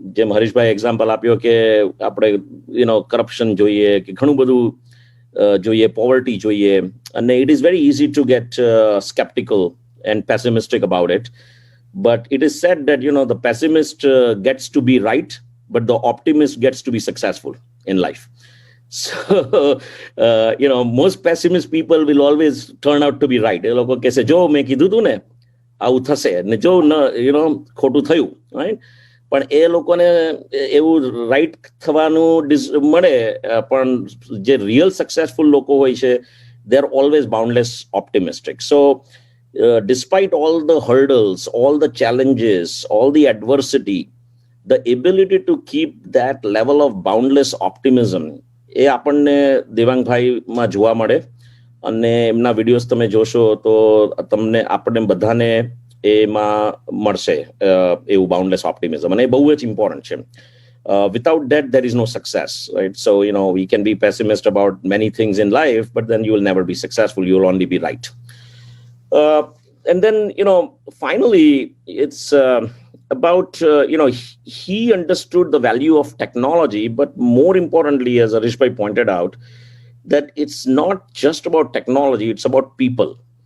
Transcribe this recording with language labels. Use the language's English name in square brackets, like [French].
[English] Jim Harish Bhai example [Gujarati] આપ્યો કે આપણે [English] corruption [Gujarati] જોઈએ, કે ઘણું બધું જોઈએ, [English] poverty જોઈએ, and it is very easy to get skeptical and pessimistic about it. But it is said that the pessimist gets to be right, but the optimist gets to be successful in life. So, most pessimist people will always turn out to be right. [Gujarati] એ લોકો કહેશે જો મેં કીધું હતું ને આવું થશે, ને જો ખોટું થયું, right? પણ એ લોકોને એવું રાઈટ થવાનું મળે, પણ જે રિયલ સક્સેસફુલ લોકો હોય છે, [English] they are always boundless optimistic. So despite all the hurdles, all the challenges, all the adversity, the ability to keep that level of boundless optimism, [Gujarati] એ આપણને દેવાંગ ભાઈમાં જોવા મળે. અને એમના વિડીયોઝ તમે જોશો તો તમને આપણને બધાને એમાં મળશે એવું બાઉન્ડલેસ ઓપ્ટિમિઝમ, અને એ બહુ જ ઇમ્પોર્ટન્ટ છે. [English] Without that, there is no success, right? So, we can be pessimist about many things in life, but then you will never be successful. You will only be right. And then, finally, it's about, he understood the value of technology, but more importantly, as Harish Bhai pointed out, that it's not just about technology, it's about people.